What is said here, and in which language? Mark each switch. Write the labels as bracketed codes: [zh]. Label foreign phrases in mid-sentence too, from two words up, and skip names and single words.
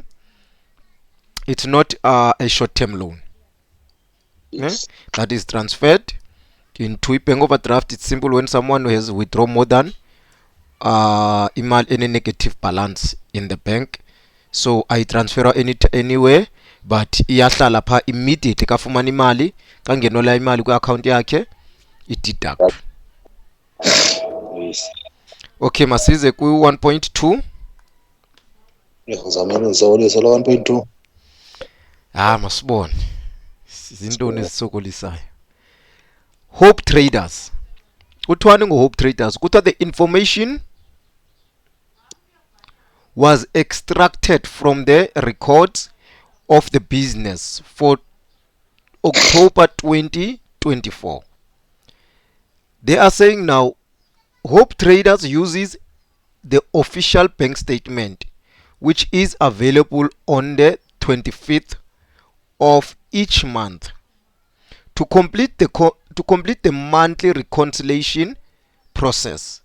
[en] It's not a short-term loan. yes. That is transferred into a bank overdraft. It's simple when someone has withdrawn more than any negative balance in the bank. So I transfer anywhere, but [xh] iyahlala pha immediately kafumana imali, kangenela imali kwi-account yakhe ideduct. [en] Yes. [xh] Okay, masize ku 1.2. Ngizamele ngisolisa lo 1.2. Masibone zintoni ezisokolisayo. Hope Traders. Kuthiwani ngo-Hope Traders? [en] Kuthiwa the information was extracted from the records of the business for October 2024. They are saying now Hope Traders uses the official bank statement which is available on the 25th of each month to complete the monthly reconciliation process.